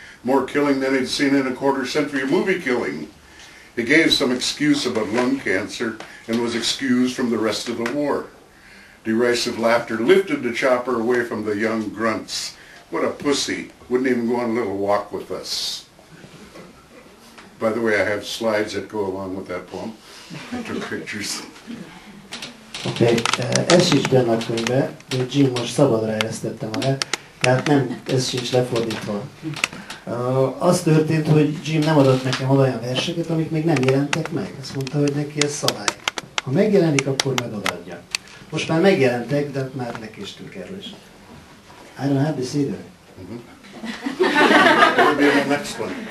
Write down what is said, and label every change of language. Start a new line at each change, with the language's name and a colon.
English: More killing than he'd seen in a quarter-century of movie killing. He gave some excuse about lung cancer and was excused from the rest of the war. Derisive laughter lifted the chopper away from the young grunts. What a pussy. Wouldn't even go on a little walk with us. By the way, I have slides that go along with that poem. I took pictures.
Hungarian: Oké, ez sincs benne a könyvbe, de Jim most szabadra eresztette magát, tehát nem, ez sincs lefordítva. Az történt, hogy Jim nem adott nekem olyan verseket, amik még nem jelentek meg. Azt mondta, hogy neki ez szabály. Ha megjelenik, akkor meg odaadja. Most már megjelentek, de már lekéstünk erről is.
English: I don't have this either. That will be the next one.